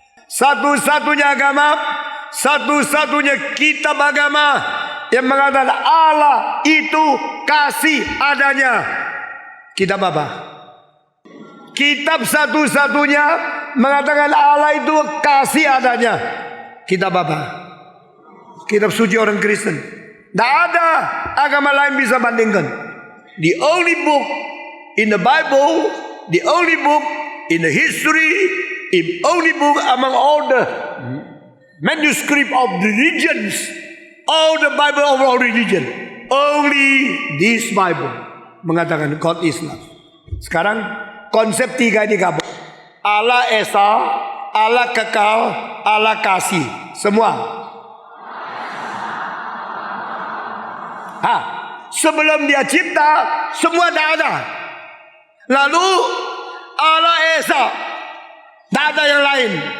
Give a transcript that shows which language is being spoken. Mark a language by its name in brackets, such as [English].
[Indonesian] Satu-satunya agama, satu-satunya kitab agama yang mengatakan Allah itu kasih adanya. Kitab apa? Kitab satu-satunya mengatakan Allah itu kasih adanya. Kitab apa? Kitab suci orang Kristen. Tidak ada agama lain bisa bandingkan. [English] The only book in the Bible, the only book in the history, the only book among all the manuscript of the religions, all the Bible of all religion, only this Bible [Indonesian] mengatakan [English] God is love. [Indonesian] Sekarang konsep tiga ini gabung. Allah Esa, Allah kekal, Allah kasih. Semua. Sebelum Dia cipta, semua dah ada. Lalu Allah Esa, tak ada yang lain.